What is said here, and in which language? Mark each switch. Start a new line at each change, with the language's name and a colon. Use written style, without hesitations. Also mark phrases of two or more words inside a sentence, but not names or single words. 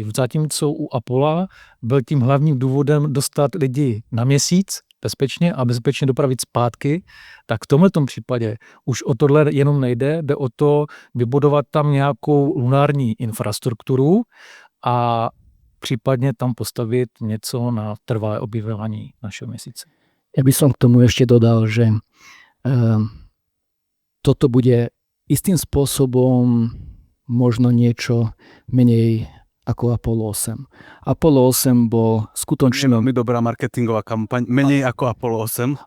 Czech: Zatímco u Apollo byl tím hlavním důvodem dostat lidi na Měsíc, bezpečně a bezpečně dopravit zpátky, tak v tomhletom případě už o tohle jenom nejde, jde o to vybudovat tam nějakou lunární infrastrukturu a případně tam postavit něco na trvalé obývání našeho Měsíce.
Slovak: Ja by som k tomu ešte dodal, že toto bude istým spôsobom možno niečo menej ako Apollo 8. Apollo 8 bol skutočne... Veľmi dobrá marketingová kampaň, menej ako Apollo 8.